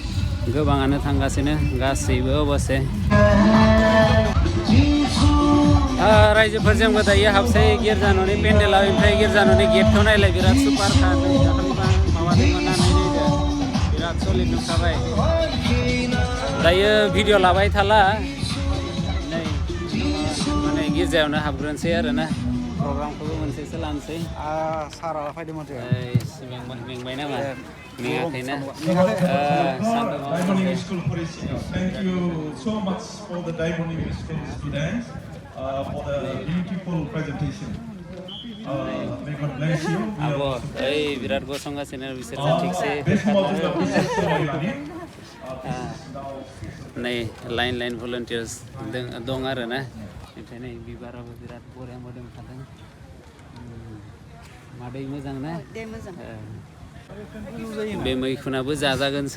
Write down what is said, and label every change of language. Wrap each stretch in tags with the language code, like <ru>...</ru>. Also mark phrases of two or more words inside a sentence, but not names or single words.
<brx>गोबाङानो थांगासिनो गासैबो अबसे रायजोफोरजोंबो दायो हाबसै गिर्जान'नि पेन्डेलाव ओमफ्राय गिर्जान'नि गेटखौ नायलाय बिराद सुपारखा नै दाखालिबा माबादोंमोन ना नायनायदो बिराद सलिड नुखाबाय दायो भिडिअ लाबाय थाला नै माने गिर्जायावनो हाबग्रोनोसै आरोना प्रग्रामखौबो मोनसेसो लानोसै सारा फैदों माथो मेंबाय नामा मेङाखैना</brx> <en>Diamond School Parishioners, thank you so much for the Diamond School students for the beautiful presentation. May God bless you.</en> <brx>अब ओइ बिराद गसंगासिनो बिसोरजों थिगसे नै</brx> <en>line volunteers</en> <brx>दं आरोना ओमफ्राय नै बिबाराबो बिराद बरिया मोदोमखादों मादै मोजां ना बे मैखुनाबो जाजागोनसो</brx>